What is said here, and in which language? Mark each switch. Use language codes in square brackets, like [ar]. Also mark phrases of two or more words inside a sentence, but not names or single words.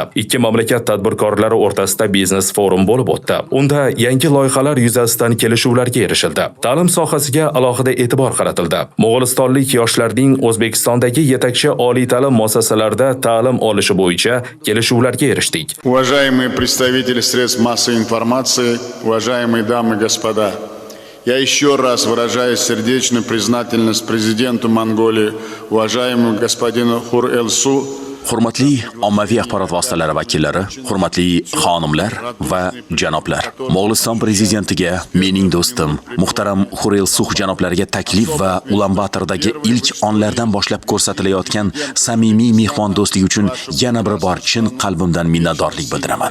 [uz] Ikki mamlakat tadbirkorlari o'rtasida biznes forum bo'lib o'tdi. Unda yangi loyihalar yuzasidan kelishuvlarga erishildi. Ta'lim sohasiga alohida e'tibor qaratildi. Mo'g'ulistonlik yoshlarning O'zbekistondagi yetakchi oliy ta'lim muassasalarida ta'lim olishi bo'yicha kelishuvlarga erishdik. [ru] Уважаемые представители средств массовой информации, уважаемые дамы и господа, я еще раз выражаю сердечную признательность президенту Монголии, уважаемому господину Хур-Элсу. [uz] Hurmatli ommaviy axborot vositalari vakillari, hurmatli xonimlar va janoblar. Mo'g'uliston prezidentiga, mening do'stim, muhtaram Hurelsuh janoblariga taklif va Ulan-Batordagi ilk onlardan boshlab ko'rsatilayotgan samimiy mehmondo'stlik uchun yana bir bor chin qalbimdan minnatdorlik bildiraman.